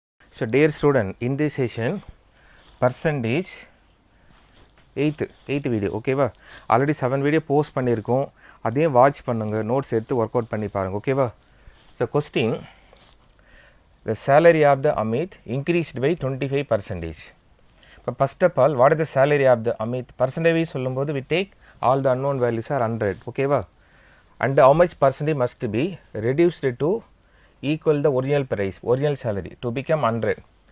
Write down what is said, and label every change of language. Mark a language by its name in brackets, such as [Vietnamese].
[English] So dear student, in this session percentage 8th video, okay va? Already 7 video post [Tamil] பண்ணிருக்கோம். அதையும் watch பண்ணுங்க, notes எடுத்து work out பண்ணி பாருங்க, okay va? [English] So question, the salary of the Amit increased by 25%. But first of all, what is the salary of the Amit? Percentage [Tamil] சொல்லும்போது [English] we take all the unknown values are 100, okay va? And how much percentage must be reduced to equal the original price, original salary to become 100.